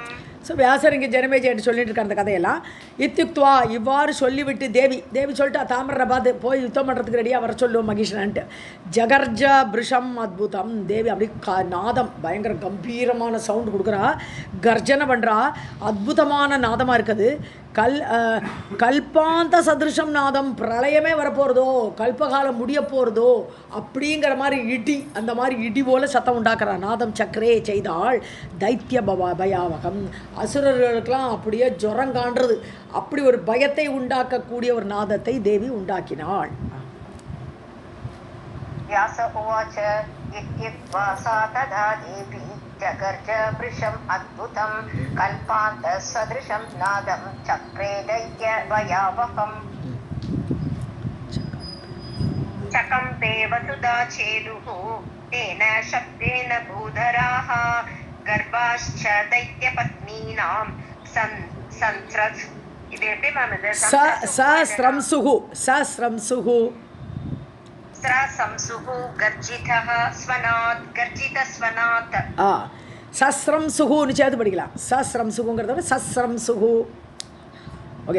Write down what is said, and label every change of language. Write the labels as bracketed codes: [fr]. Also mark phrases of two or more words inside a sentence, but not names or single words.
[ta] ஸோ வியாசர் இங்கே ஜனமேஜின்னு சொல்லிட்டு இருக்க அந்த கதையெல்லாம் இத்தியுக்துவா, இவ்வாறு சொல்லிவிட்டு தேவி சொல்லிட்டு தாமரை பார்த்து போய் யுத்தம் பண்ணுறதுக்கு ரெடியாக வர சொல்லுவோம் மகிஷனான்ட்டு. [sa] जगर्ज भृशम् अद्भुतम्, [ta] தேவி அப்படி நாதம் பயங்கர கம்பீரமான சவுண்டு கொடுக்குறா, கர்ஜனை பண்ணுறா, அற்புதமான நாதமாக இருக்குது. [sa] कल्पान्त सदृशं नादम्, [ta] பிரளயமே வரப்போகிறதோ, கல்பகாலம் முடிய போகிறதோ அப்படிங்கிற மாதிரி இடி, அந்த மாதிரி இடி போல் சத்தம் உண்டாக்குறா. [sa] नादं चक्रे [ta] செய்தாள் [sa] दैत्य भयावहम्, [ta] அசுரர்களுக்கெல்லாம் அப்படியே ஜுரம் காண்றது, அப்படி ஒரு பயத்தை உண்டாக்கக்கூடிய ஒரு நாதத்தை தேவி உண்டாக்கினாள். [sa] व्यास उवाच इत्युक्त्वा सा तदा देवी जगर्ज वृषम् अद्भुतं कल्पान्तसदृशं नादं चक्रे दैत्यभयावहम्. चकम्पे वसुधा चेलुः तेन शब्देन भूधराः गर्भाश्च दैत्यपत्नीनां संस्रस्. [ta] இது எப்படி மேம்? இது சஸ்ரம்சுஹு [sa] स्रसंसुः गर्जितः स्वनात् गर्जितस्वनात्. [ta] சஸ்ரம்சுஹுன்னு சேர்த்து படிக்கலாம். சஸ்ரம்சுஹுங்கிறத சஸ்ரம்சுஹு. ஓகே.